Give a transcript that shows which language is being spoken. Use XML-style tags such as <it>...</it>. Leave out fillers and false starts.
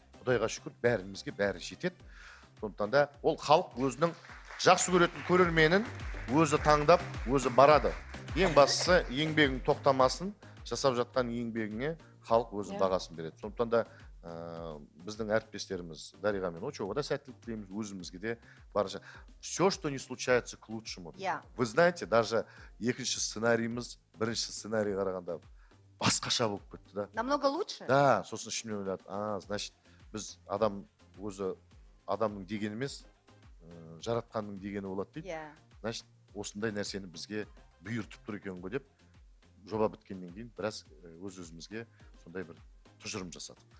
<kk>Құдайға шүкір, бәрімізге бәрі жетеді. Сондықтан да ол халық өзінің жақсы көретін көрерменін өзі таңдап, өзі барады. Ең бастысы еңбегің тоқтамасын, жасап жатқан еңбегіңе халық өзінің бағасын береді. Сондықтан да біздің әріптестеріміз Дариға мен Очоуға да сәттілік тілейміз, өзімізге де барынша.</kk> <ru>Все, что не случается, к лучшему. Вы знаете, даже</ru> <kk>екінші сценарийіміз бірінші сценарий қарағанда басқаша болып кетті да.</kk> <ru>Намного лучше?</ru> <kk>Да, сосын ішімнен ойлады. Значит, біз адам өзі адамның дегені емес, жаратқанның дегені болады дейді. Значит, осындай нәрсені бізге бұйыртып тұр екен ғой деп, жоба біткеннен кейін біраз өз-өзімізге сондай бір тұжырым жасадық.</kk>